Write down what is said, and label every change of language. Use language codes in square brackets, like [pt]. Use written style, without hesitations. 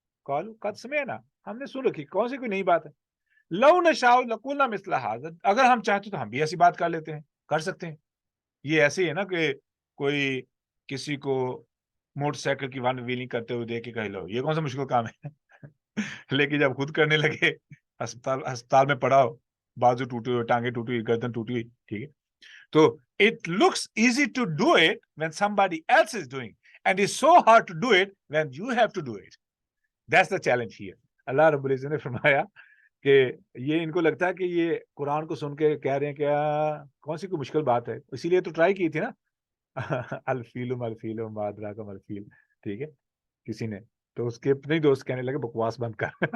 [ar] قالوا قد سمعنا، [ur] ہم نے سن رکھی، کون سی کوئی نئی بات ہے. [ar] لو نشاء لقلنا مثل هذا، [ur] اگر ہم چاہتے تو ہم بھی ایسی بات کر لیتے ہیں، کر سکتے ہیں. یہ ایسے ہی ہے نا کہ کوئی کسی کو موٹر سائیکل کی ون ویلنگ کرتے ہوئے دیکھ کے کہہ لو یہ کون سا مشکل کام ہے. لیکن جب خود کرنے لگے ہسپتال میں پڑا ہو، بازو ٹوٹے ہوئے، ٹانگیں ٹوٹی ہوئی، گردن ٹوٹی ہوئی، ٹھیک ہے. [en] تو it looks easy to do it when somebody else is doing, and it's so hard to do it when you have to do it. That's the challenge here. [ur] اللہ رب العزت نے فرمایا کہ یہ ان کو لگتا ہے کہ یہ قرآن کو سن کے کہہ رہے ہیں کیا کون سی کوئی مشکل بات ہے، اسی لیے تو ٹرائی کی تھی نا. [ar] الفیل ما ادراک ما الفیل، [ur] ٹھیک ہے. کسی نے تو اس کے اپنے دوست کہنے لگے بکواس بند کر.